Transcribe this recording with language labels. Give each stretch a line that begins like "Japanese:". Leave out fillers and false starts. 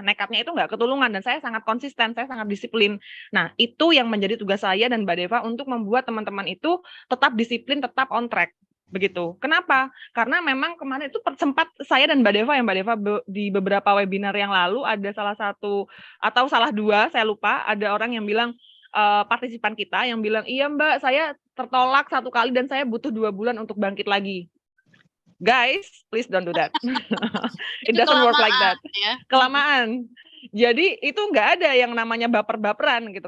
Indonesian: Nekatnya itu nggak ketulungan, dan saya sangat konsisten, saya sangat disiplin. Nah, itu yang menjadi tugas saya dan Mbak Deva untuk membuat teman-teman itu tetap disiplin, tetap
English: on track.
Indonesian: Begitu. Kenapa? Karena memang kemarin itu sempat saya dan Mbak Deva di beberapa webinar yang lalu ada salah satu atau salah dua, saya lupa, ada orang yang bilang, partisipan kita yang bilang, iya Mbak, saya tertolak 1 kali dan saya butuh 2 bulan untuk bangkit lagi.
English: Guys, please don't do that. It doesn't work like that.
Indonesian: Ya. Kelamaan. Jadi itu nggak ada yang namanya baper-baperan gitu.